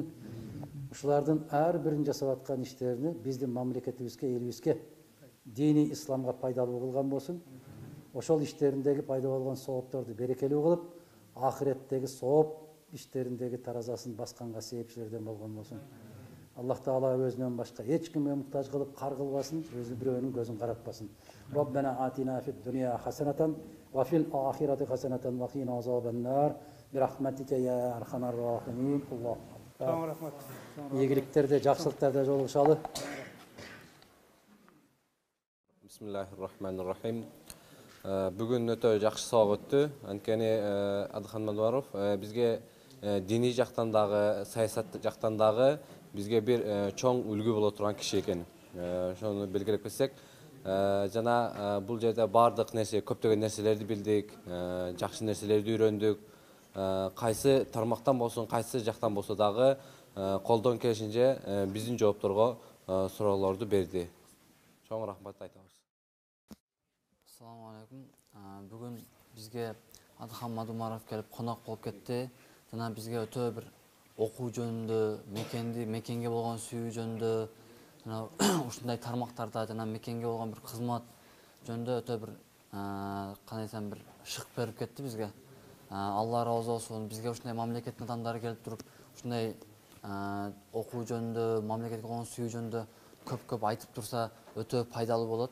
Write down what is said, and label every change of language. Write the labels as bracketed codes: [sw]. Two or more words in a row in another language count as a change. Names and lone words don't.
[ky] Ушулардын ар бирин жасап аткан иштерини биздин мамлекетибизге, элибизге, дини исламга пайдалуу кылган болсун. Ошол иштериндеги пайда болгон соопторду берекелүү кылып, ахиреттеги сооп иштериндеги таразасын басканга себепчилерден болгон болсун. Аллах Таала өзүнөн башка эч кимге муктаж кылып кар кылбасын, өзү бирөөнүн көзүн каратпасын. [ar] ربنا آتنا في الدنيا حسنة وفي الآخرة حسنة وقنا عذاب النار. برحمتك يا أرحم الراحمين. [ky] Аллах. Чоң рахмат. Ийгиликтерде, жакшылыктарда жолугушалы. [ar] بسم الله الرحمن الرحيم. [ky] Бүгін өтө жакшы сабак өттү. Анткени Адылхан Мадуаров бизге диний жактан дагы, саясат жактан дагы бизге бир чоң үлгү боло турган киши экен. Ошону белгилеп кетсек, жана бул жерде бардык нерсе, көптөгөн нерселерди билдик, жакшы нерселерди үйрөндүк. Кайсы тармактан болсун, кайсы жактан болсо дагы колдон келишинче биздин жоопторго суроолорду берди. Чоң рахмат айтабыз. [ar] السلام عليكم. [kk] Бүгін бізге Адылхан Мадумаров келіп қонақ болып кетті. [ky] Жана бізге өтө бір оқу жөнүндө, мекенге болгон сүйүү жөнүндө, жана ушундай тармактарда жана мекенге болгон бір кызмат жөнүндө өтө бір кандай десем бір шык берип кетти бизге. Алла разы болсун. Бизге ушундай мамлекеттин адамдары келип туруп, ушундай окуу жөнүндө, мамлекетке болгон сүйүү жөнүндө көп айтып турса өтө пайдалуу болот.